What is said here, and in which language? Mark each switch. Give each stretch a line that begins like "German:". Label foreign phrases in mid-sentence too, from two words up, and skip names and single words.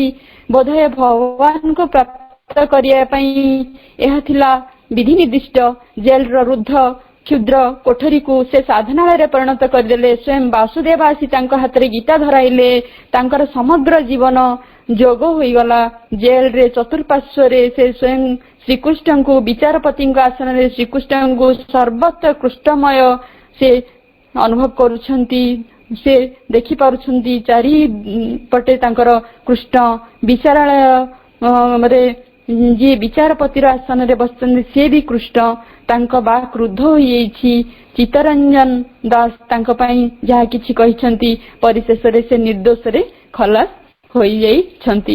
Odia: ବୋଧହୁଏ ଭଗବାନ କୁ ପ୍ରାପ୍ତ କରିବା ପାଇଁ ଏହା ଥିଲା ବିଧି ନିର୍ଦ୍ଦିଷ୍ଟ। ଜେଲ ର ରୁଦ୍ଧ କ୍ଷୁଦ୍ର କୋଠରୀ କୁ ସେ ସାଧନାଳୟ ପରିଣତ କରିଦେଲେ। ସ୍ୱୟଂ ବାସୁଦେବ ଆସି ତାଙ୍କ ହାତରେ ଗୀତା ଧରାଇଲେ। ତାଙ୍କର ସମଗ୍ର ଜୀବନ ଯୋଗ ହୋଇଗଲା। ଜେଲ ରେ ଚତୁର୍ପାର୍ଶ୍ୱରେ ସେ ସ୍ୱୟଂ ଶ୍ରୀକୃଷ୍ଣ କୁ ବିଚାରପତି ଆସନ ରେ ଶ୍ରୀକୃଷ୍ଣ କୁ ସର୍ବତ୍ର କୃଷ୍ଣମୟ ସେ ଅନୁଭବ କରୁଛନ୍ତି। ସେ ଦେଖି ପାରୁଛନ୍ତି ଚାରି ପଟେ ତାଙ୍କର କୃଷ୍ଣ ବିଚାରାଳୟ ରେ ଯେ ବିଚାରପତିର ଆସନ ରେ ବସିଛନ୍ତି ସେ ଭି କୃଷ୍ଣ। ତାଙ୍କୁ ବା କ୍ରୁଦ୍ଧ ହୋଇଛି। ଚିତ୍ତରଞ୍ଜନ ଦାସ ତାଙ୍କ ପାଇଁ ଯାହା କିଛି କହିଛନ୍ତି ପରିଶେଷ ରେ ସେ ନିର୍ଦ୍ଦୋଷ ରେ ଖଲାସ ହୋଇ ଯାଉଛନ୍ତି।